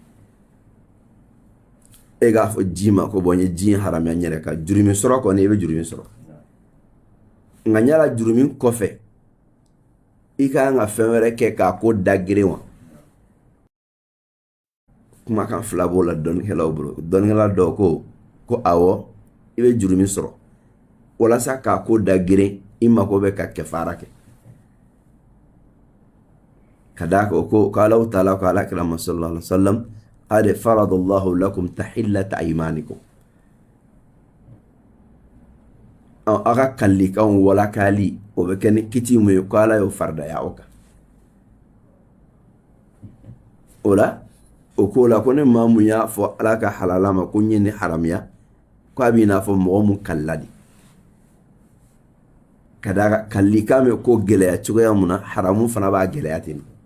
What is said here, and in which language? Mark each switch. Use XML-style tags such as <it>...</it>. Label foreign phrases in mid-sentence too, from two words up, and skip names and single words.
<bm>e k'a fɔ ji ma ko bɔn n ye ji in haramiya n yɛrɛ kan jurumi sɔrɔ kɔni i bɛ jurumi sɔrɔ nka n yala jurumi kɔfɛ i ka kan ka fɛn wɛrɛ kɛ k'a ko da geren wa kumakan fila b'o la dɔnnikɛlaw bolo dɔnnikɛla dɔw ko awɔ i bɛ jurumi sɔrɔ walasa k'a ko da geren i mako bɛ ka kɛfara kɛ ka d'a kan o ko Allahu taala ko alakira</bm> <ar>صلى الله عليه وسلم قد فرض الله لكم تحلة أيمانكم</ar> <bm>a ka kalikanw walakali o bɛ kɛ ni kiti mun ye ko Ala y'o faridaya o kan o la o ko la ko ne maa mun y'a fɔ Ala ka halala ma ko n ye ni haramiya ko a b'i n'a fɔ mɔgɔ mun kalila de ka d'a kan kalikan bɛ ko gɛlɛya cogoya mun na haramu fana b'a gɛlɛya ten</bm>